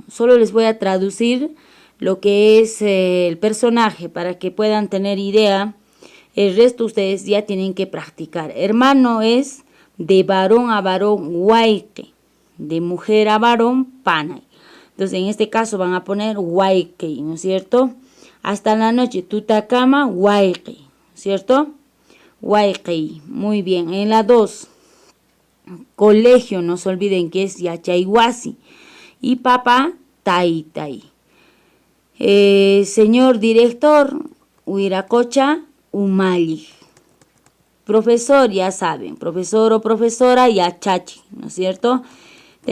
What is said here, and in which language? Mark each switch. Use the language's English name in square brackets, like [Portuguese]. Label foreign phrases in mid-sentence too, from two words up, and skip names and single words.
[Spanish] Solo les voy a traducir lo que es el personaje para que puedan tener idea. El resto ustedes ya tienen que practicar. Hermano es de varón a varón, huayque. De mujer a varón, panay. Entonces en este caso van a poner huayque, ¿no es cierto? Hasta la noche, tutakama, huayque, ¿cierto? Huayque, muy bien. En la 2, colegio, no se olviden que es yachayhuasi. Y papá, taitai. Señor director, huiracocha, umali. Profesor, ya saben, profesor o profesora, yachachi, ¿no es cierto?